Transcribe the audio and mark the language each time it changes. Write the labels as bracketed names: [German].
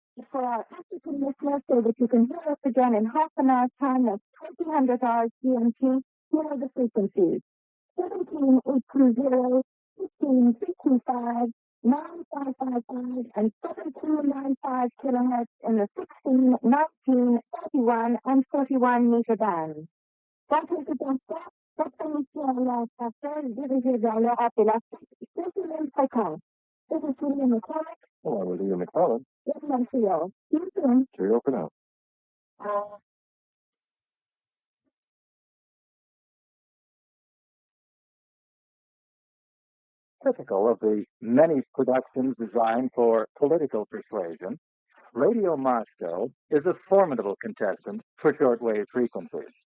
[English] For our African listeners, so that you can hear us again in half an hour's time, that's 2000 hours GMT, here are the frequencies. 17820, 15325, 9555, and 7295 kilohertz in the 16, 19, 31, and 41 meter bands. [French] Quelques instants, cette émission en français dirigée vers l'Europe et l'Afrique, c'est une même fréquence. [English] This is William McCormick. Hello, Lydia McCullough. In Montreal. See you soon. Cheerio for now. Typical of the many productions designed for political persuasion, Radio Moscow is a formidable contestant for shortwave frequencies.